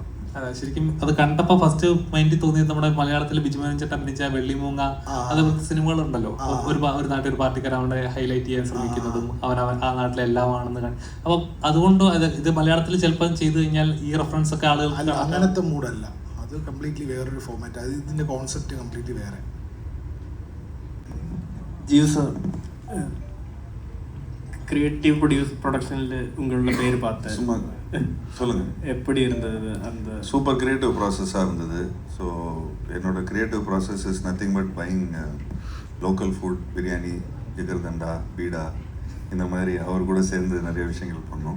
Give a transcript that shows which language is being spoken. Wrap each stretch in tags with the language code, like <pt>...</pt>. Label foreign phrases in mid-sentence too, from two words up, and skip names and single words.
<ml>അതെ, ശരിക്കും അത് കണ്ടപ്പോൾ ഫസ്റ്റ് മൈൻഡിൽ തോന്നിയത് നമ്മുടെ മലയാളത്തിൽ ബിജുമോഹൻ ചേട്ടൻ അഭിനയിച്ച വെള്ളിമൂങ്ങ അതുപോലത്തെ സിനിമകളുണ്ടല്ലോ. ഒരു നാട്ടിൽ ഒരു പാർട്ടിക്കാരൻ അവനെ ഹൈലൈറ്റ് ചെയ്യാൻ ശ്രമിക്കുന്നതും അവൻ ആ നാട്ടിലെ എല്ലാമാണെന്ന് കാണും. അപ്പം അതുകൊണ്ട് ഇത് മലയാളത്തിൽ ചിലപ്പോൾ ചെയ്തു കഴിഞ്ഞാൽ ഈ റെഫറൻസ് ഒക്കെ ആളുകൾ അങ്ങനത്തെ മൂഡല്ല, അത് കംപ്ലീറ്റ്ലി വേറൊരു ഫോർമാറ്റ്. അത് ഇതിന്റെ കോൺസെപ്റ്റ് കംപ്ലീറ്റ്ലി വേറെ.</ml> <ta>ஜீவ் கிரியேட்டிவ் ப்ரொடக்ஷனில் உங்களோட பேர் பார்த்தேன். சும்மா சொல்லுங்கள், எப்படி இருந்தது? அந்த</ta> <en>super creative</en> <ta>ப்ராசஸாக இருந்தது. ஸோ என்னோட</ta> <en>creative process is nothing but buying local food,</en> <ta>பிரியாணி, ஜிகர்தண்டா, பீடா, இந்த மாதிரி அவர் கூட சேர்ந்து நிறைய விஷயங்கள் பண்ணோம்.</ta>